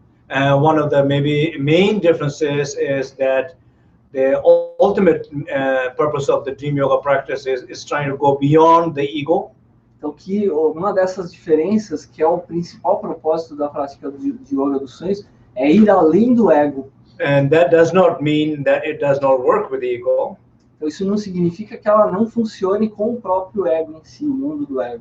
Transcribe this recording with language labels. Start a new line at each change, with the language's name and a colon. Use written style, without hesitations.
English: One of the maybe main differences is that the ultimate purpose of the dream yoga practice is trying to go beyond the ego.
Portuguese: Então, que uma dessas diferenças, que é o principal propósito da prática de yoga dos sonhos, é ir além do ego.
English: And that does not mean that it does not work with the ego.
Portuguese: Então, isso não significa que ela não funcione com o próprio ego em si, o mundo do ego.